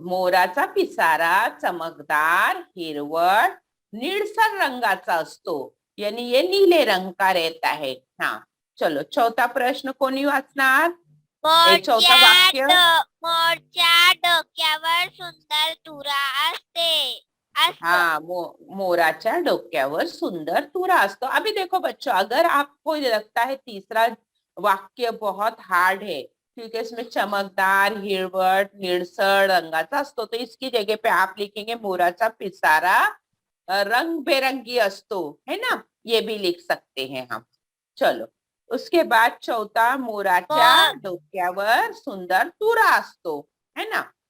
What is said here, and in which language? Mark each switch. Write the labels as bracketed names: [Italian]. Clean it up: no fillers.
[Marathi] मोराचा पिसारा चमकदार हिरवळ निळसर रंगाचा असतो, [Hindi] यानी ये नीले रंग का रहता है. हाँ, चलो [Marathi] चौथा प्रश्न कोणी वाचणार? चौथा वाक्य. मोरच्या डोक्यावर सुंदर तुरा असते. हाँ, मोराच्या डोक्यावर सुंदर तुरा असतो. [Hindi] अभी देखो बच्चों, अगर आपको लगता है तीसरा वाक्य बहुत हार्ड है, ठीक है, इसमें [Marathi] चमकदार हिरवट निळसर रंगाचा असतो, [Hindi] तो इसकी जगह पे आप लिखेंगे [Marathi] मोराचा पिसारा रंग बेरंगी असतो, [Hindi] है ना, ये भी लिख सकते हैं हम. चलो उसके बाद चौथा, [Marathi] मोराच्या डोक्यावर सुंदर तुरा असतो, [Hindi] है ना.